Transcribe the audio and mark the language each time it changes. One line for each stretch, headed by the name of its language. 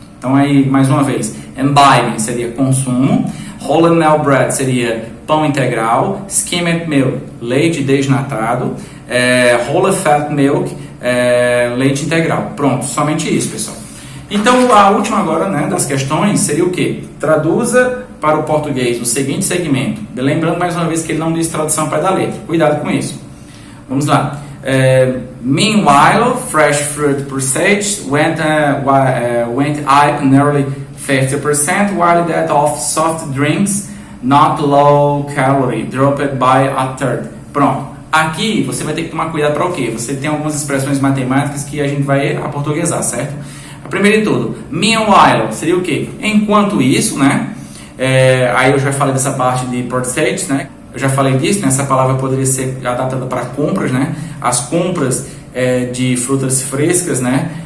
Portuguese: Então, aí, mais uma vez, imbibing seria consumo, wholemeal bread seria pão integral, skimmed milk, leite desnatado, whole fat milk, leite integral. Pronto, somente isso, pessoal. Então, a última agora, né, das questões seria o quê? Traduza para o português o seguinte segmento. Lembrando mais uma vez que ele não diz tradução para da letra. Cuidado com isso. Vamos lá.
English: Meanwhile, fresh fruit percentage went up nearly 50%, while that of soft drinks, not low calorie, dropped by a third.
Portuguese: Pronto. Aqui você vai ter que tomar cuidado para o quê? Você tem algumas expressões matemáticas que a gente vai aportuguesar, certo? Primeiro de tudo, meanwhile seria o quê? Enquanto isso, né? Aí eu já falei dessa parte de percentage, né? Eu já falei disso, né? Essa palavra poderia ser adaptada para compras, né? As compras de frutas frescas, né?